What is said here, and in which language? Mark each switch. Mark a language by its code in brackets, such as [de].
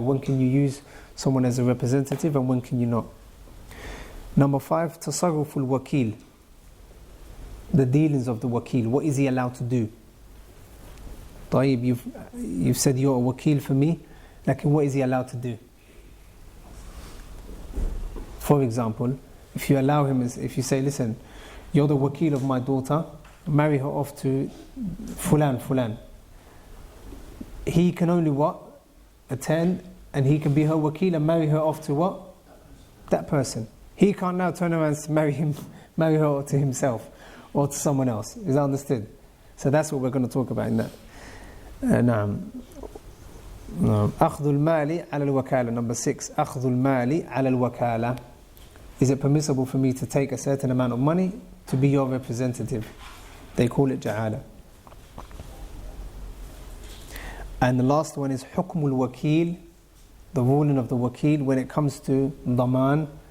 [en] When can you use someone as a representative and when can you not? Number 5, [ar] تصرف الوكيل. [en] The dealings of the wakil. What is he allowed to do? [ar] طيب, [en] you've said you're a wakil for me, like, what is he allowed to do? For example, if you allow him, if you say, listen, you're the wakil of my daughter, marry her off to fulan. He can only what? Attend, and he can be her wakil and marry her off to what? That person. He can't now turn around and marry her to himself or to someone else. Is that understood? So that's what we're going to talk about in that. [ar] نعم. أخذ المال على الوكالة. [en] Number 6, [ar] أخذ المال على الوكالة. [en] Is it permissible for me to take a certain amount of money to be your representative? They call it ja'ala. And the last one is [ar] حكم الوكيل, [en] the ruling of the wakil when it comes to daman.